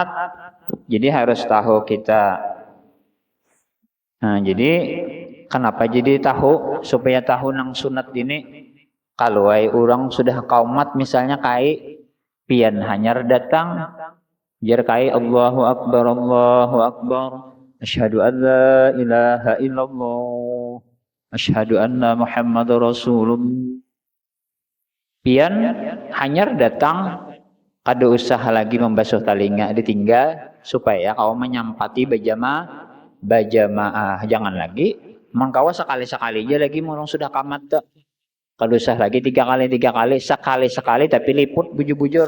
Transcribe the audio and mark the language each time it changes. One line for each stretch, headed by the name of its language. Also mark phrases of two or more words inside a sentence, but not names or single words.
Indonesian: Jadi harus tahu kita. Nah, jadi kenapa jadi tahu?
Banjar: Supaya tahu nang sunat ini. Kalau orang sudah kaumat misalnya kai pian hanyar datang, jar kai
Arabic: الله أكبر. أشهد أن لا إله إلا الله. أشهد أن محمدا رسول الله.
Banjar: Pian hanyar datang, kada usah lagi membasuh talinga, ditinggal supaya kau menyampati bajamaah. Jangan lagi mengkawa sekali-sekali aja lagi murung sudah kamat tak. Kada usah lagi 3 kali, sekali tapi liput bujur-bujur.